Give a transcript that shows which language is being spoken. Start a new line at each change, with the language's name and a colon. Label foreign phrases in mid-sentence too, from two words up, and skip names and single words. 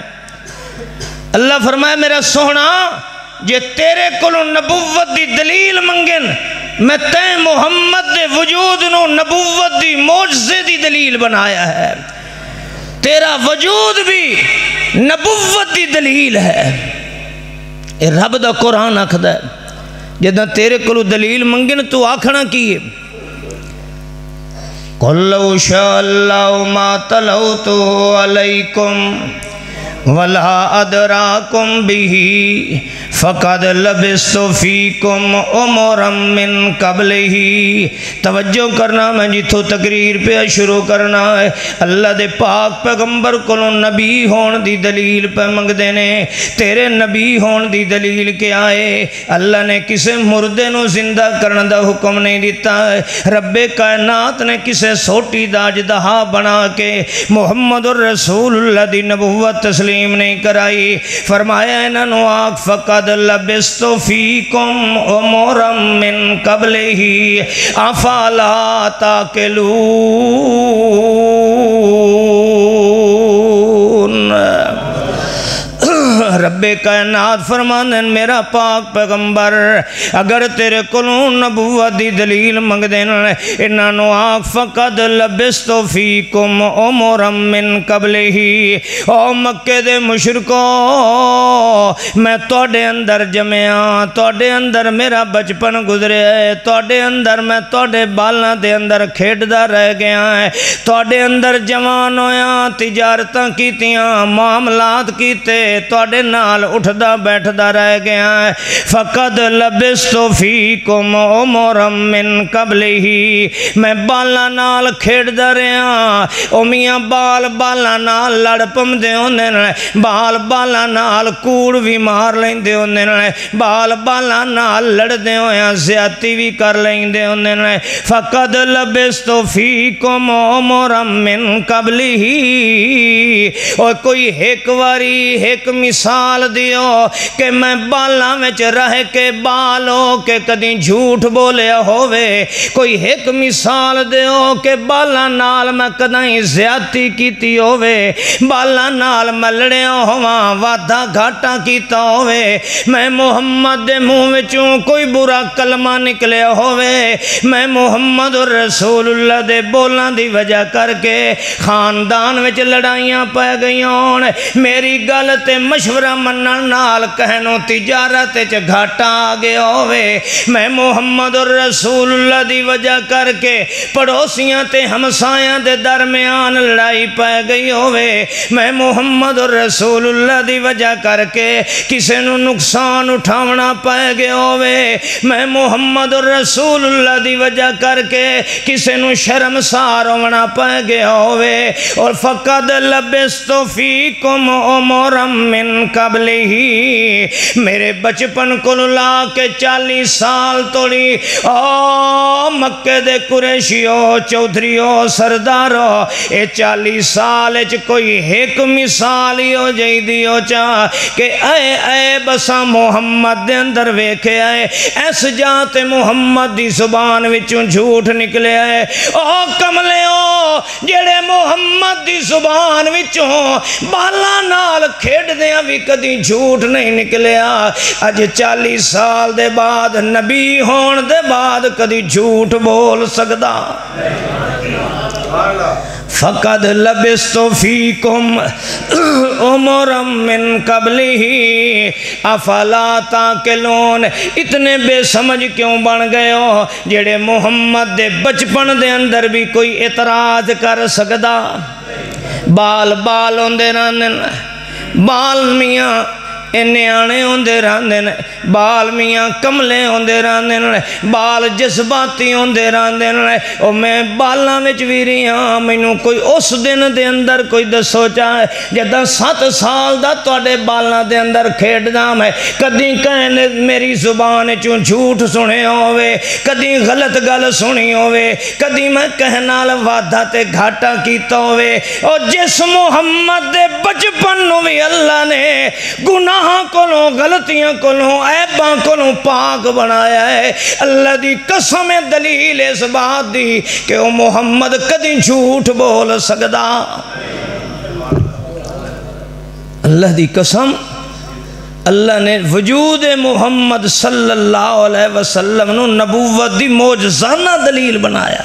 Punjabi: اللہ فرمایا میرا سونا جے تیرے کلو نبوت دی دلیل منگن، میں تے محمد دے وجود نو نبوت دی معجزے دی دلیل بنایا ہے، تیرا وجود بھی نبوت دی دلیل ہے۔ اے رب دا قرآن آکھدا ہے جدہ تیرے کلو دلیل منگن تو آکھنا کیے
Arabic: قُلْ لَوْ شَاءَ اللَّهُ مَا تَلَوْتُهُ عَلَيْكُمْ وَلَا أَدْرَاكُمْ بِهِ فقد لبثت فیکم عمرا من قبلہ.
Punjabi: توجہ کرنا، میں جتوں تقریر پہ شروع کرنا ہے. اللہ دے پاک پیغمبر کولوں نبی ہون دی دلیل پہ منگدے نے. تیرے نبی ہون دی دلیل کیا ہے؟ اللہ نے کسے مردے نو زندہ کرن دا حکم نہیں دیتا ہے. رب کائنات نے کسے سوٹی دا اژدہا بنا کے محمد الرسول اللہ دی نبوت تسلیم نہیں کرائی. فرمایا انہاں نو آکھ
Arabic: فقد لبثت فیکم عمرا من قبلہ افلا تاکلون.
Punjabi: رب کائنات فرماندن میرا پاک پیغمبر اگر تیرے کولوں نبوت دی دلیل منگدن انہاں نو آکھ
Arabic: فقد لبثت فیکم عمرا من قبلہ.
Punjabi: او مکے دے مشرکو، میں تواڈے اندر جمیا، تواڈے اندر میرا بچپن گزریا ہے، تواڈے اندر میں تواڈے بالاں دے اندر کھیڈدا رہ گیا ہے، تواڈے اندر جوان ہویا، تجارتاں کیتیاں، معاملات کیتے، تواڈے نال اٹھدا بیٹھدا رہ گیا ہے.
Arabic: فقد لبثت فیکم عمرا من قبلہ.
Punjabi: میں بالاں نال کھیڈدا رہا. او میاں بال بالاں نال لڑ پمدے ہوندے نے، بال بالاں نال کوڑ بھی مار لیندے ہوندے نے، بال بالاں نال لڑدے ہویاں زیادتی بھی کر لیندے ہوندے نے.
Arabic: فقد لبثت فیکم عمرا من قبلہ.
Punjabi: او کوئی ایک واری ایک مثال دیو کہ میں بالاں وچ رہ کے بالو کہ کدی جھوٹ بولیا ہووے. کوئی ایک مثال دیو کہ بالاں نال میں کدی زیادتی کیتی ہووے، بالاں نال میں لڑیا ہواں، وعدہ گھاٹا کیتا ہووے، میں محمد دے منہ وچوں کوئی برا کلمہ نکلیا ہووے، میں محمد رسول اللہ دے بولاں دی وجہ کر کے خاندان وچ لڑائیاں پہ گئیاں ہون، میری گل تے مشورہ منن نال کہنو تجارت وچ گھاٹا آ گیا ہووے، میں محمد رسول اللہ دی وجہ کر کے پڑوسیاں تے ہمسایاں دے درمیان لڑائی پہ گئی ہووے، میں محمد رسول اللہ دی وجہ کر کے کسے نو نقصان اٹھاونا پہ گیا ہووے، میں محمد رسول اللہ دی وجہ کر کے کسے نو شرمسار ہونا پہ گیا ہووے.
Arabic: اور فقد لبثت فیکم عمرا من قبلہ.
Punjabi: میرے بچپن کو لا کے 40 سال توڑی او مکے دے قریشیو چودھریو سردارو اے 40 سال اچ کوئی ایک مثال ہی ہو جائی دیو چاہ کہ اے بسا محمد دے اندر ویکھے آئے ایس جات محمد دی زبان وچوں جھوٹ نکلے آئے. او کملے ہو جڑے محمد دی زبان وچوں بالا نال کھیڑ دیاں بھی کدی جھوٹ نہیں نکلیا. اج 40 سال دے بعد نبی ہون دے بعد کدی جھوٹ بول سکدا.
Arabic: فقد لبثت فیکم عمرا من قبلہ افلا تاکلون.
Punjabi: اتنے بے سمجھ کیوں بن گئے ہو جڑے محمد دے بچپن دے اندر بھی کوئی اعتراض کر سکدا؟ بال بال ہوندے رہندے، بال میاں نیانے ہوندے رہندے نے، بال میاں کملے ہوندے رہندے نے، بال جذباتی ہوندے رہندے نے. او میں بالاں وچ وی رہیا، مینوں کوئی اس دن دے اندر کوئی دسو چاہے جداں 7 سال دا تواڈے بالاں دے اندر کھیڈدا میں کدی کہنے میری زبان چوں جھوٹ سنے ہووے، کدی غلط گل سنی ہووے، کدی میں کہن نال وعدہ تے گھاٹا کیتا ہووے. او جس محمد دے بچپن نو وی اللہ نے گناہ کولوں غلطیاں کولوں عیباں کولوں پاک بنایا ہے، اللہ دی قسم دلیل اس بات دی کہ وہ محمد کدی جھوٹ بول سکدا. اللہ دی قسم اللہ نے وجود محمد
Arabic: صلی اللہ علیہ وسلم
Punjabi: نو نبوت دی معجزانہ دلیل بنایا.